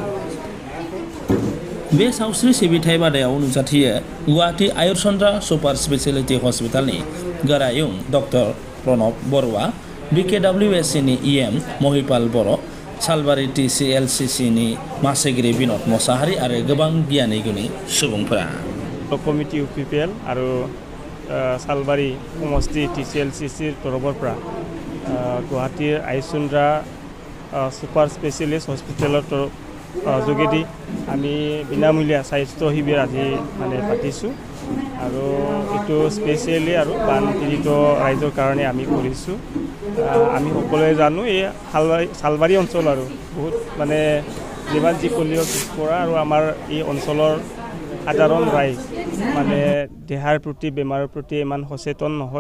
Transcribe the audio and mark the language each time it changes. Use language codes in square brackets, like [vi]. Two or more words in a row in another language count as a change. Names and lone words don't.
[brx] बे सावस्रि सिबिथाय बादायाव नुजाथियो गुवाहाटी आयुर्सन्दा [en] super speciality hospital [brx] गोरायुं डक्टर प्रणब बरुवा, BKWSCनि EM महिपाल बर', सालबारि TCLCCनि मासिगिरि बिनद मसाहारि आरो गोबां गियानि गुणी सुबुंफोरा। [as] কমিটি UPPL আৰু সালবাৰী সমষ্টি TCLCCৰ তৰফৰ পৰা গুৱাহাটী আয়ুৰসন্দা চুপাৰ স্পেচিয়েলিষ্ট হস্পিটালৰ যোগেদি আমি বিনামূলীয়া স্বাস্থ্য শিবিৰ আজি পাতিছোঁ আৰু এইটো স্পেচিয়েলি আৰু বানপীড়িত ৰাইজৰ কাৰণে আমি কৰিছোঁ। আমি সকলোৱে জানো এই সালবাৰী অঞ্চল আৰু বহুত যিমান যি পলিঅ' পিছপৰা আৰু আমাৰ এই অঞ্চলৰ সাধাৰণ ৰাইজ দেহাৰ প্ৰতি বেমাৰৰ প্ৰতি ইমান সচেতন নহয়।